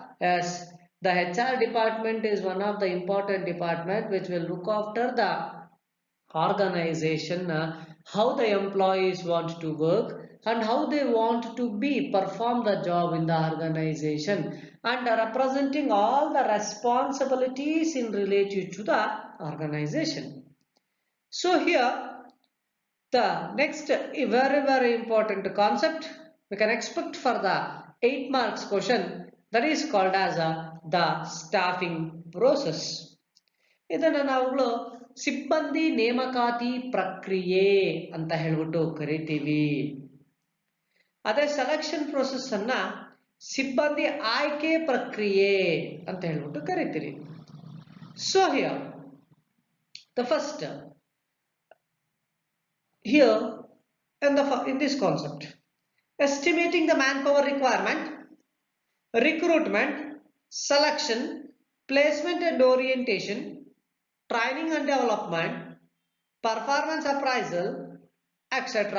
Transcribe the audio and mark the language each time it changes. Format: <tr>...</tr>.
<en>Yes, the HR department is one of the important department which will look after the organization, how the employees want to work and how they want to be perform the job in the organization and representing all the responsibilities in related to the organization. So here the next very important concept we can expect for the 8 marks question, that is called as the staffing process.</en> <kn>ಇದನ್ನು ನಾವುಗಳು ಸಿಬ್ಬಂದಿ ನೇಮಕಾತಿ ಪ್ರಕ್ರಿಯೆ ಅಂತ ಹೇಳ್ಬಿಟ್ಟು ಕರಿತೀವಿ. ಅದೇ selection process ಅನ್ನ ಸಿಬ್ಬಂದಿ ಆಯ್ಕೆ ಪ್ರಕ್ರಿಯೆ ಅಂತ ಹೇಳ್ಬಿಟ್ಟು ಕರಿತೀವಿ.</kn> <en>So here the first here in this concept, estimating the manpower requirement, recruitment, selection, placement and orientation, training and development, performance appraisal, etc.</en>